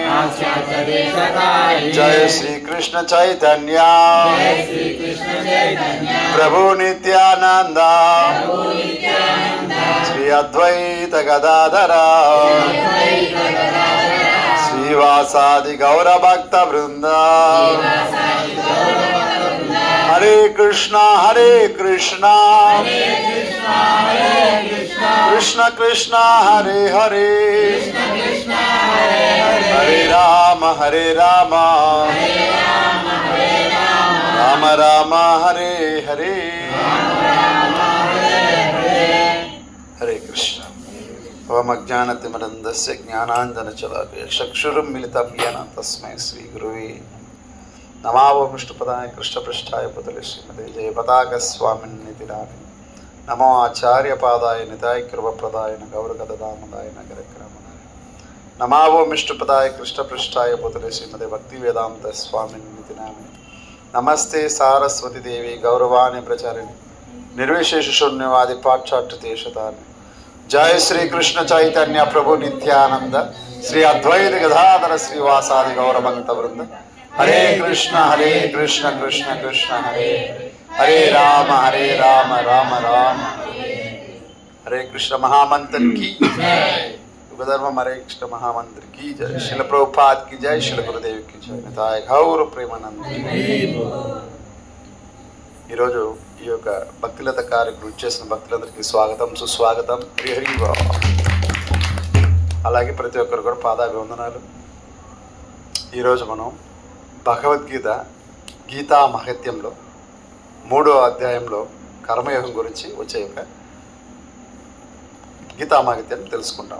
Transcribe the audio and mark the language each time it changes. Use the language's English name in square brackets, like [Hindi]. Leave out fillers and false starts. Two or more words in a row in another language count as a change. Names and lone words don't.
[Sanskrit] जय श्री कृष्ण चैतन्य प्रभु नित्यानंद श्री अद्वैत गदाधर श्रीवासादि गौर भक्त वृंद। हरे कृष्णा कृष्ण कृष्ण हरे हरे हरे राम राम राम हरे हरे। हरे कृष्ण। ओम अज्ञानतिमिरन्धस्य ज्ञानाञ्जनशलाकया चक्षुरुन्मिलितं येन तस्मै श्रीगुरुवे नमः। विष्णुपदाय कृष्णपृष्ठाय भूतले श्रीमते जयपताकस्वामिन्निति नामिने। नमो आचार्यपादाय निताय कृपप्रदाय गौरगदामदाय नगरग्रामदाय। नमः विष्णुपदाय कृष्णपृष्ठाय भूतले श्रीमते भक्तिवेदांत स्वामिन्निति नामिने। नमस्ते सारस्वती देवी गौरवाणी प्रचारिणे निर्विशेष शून्यवादी पाश्चात्य देशतारिणे। जय श्री कृष्ण चैतन्य प्रभु नित्यानंद श्री अद्वैत गदाधर श्रीवासादि गौर भक्त वृंद। हरे कृष्ण कृष्ण कृष्ण हरे हरे राम राम राम हरे कृष्ण। [Hindi] महामंत्र की धर्म हरे कृष्ण महामंत्र की जय। शिल प्रभुपाद की जय। शिल गुरुदेव की जय। निताय गौर प्रेमानंद। [Telugu] ఈరోజు ఈ యొక్క భక్తిలత కార్యక్రమం చేసిన భక్తులందరికీ స్వాగతం సుస్వాగతం. హరి అలాగే ప్రతి ఒక్కరు కూడా పాదాభివందనాలు. ఈరోజు మనం భగవద్గీత గీతా మహత్యంలో 3వ అధ్యాయంలో కర్మయోగం గురించి వచ్చే యొక్క గీతా మహత్యం తెలుసుకుంటాం.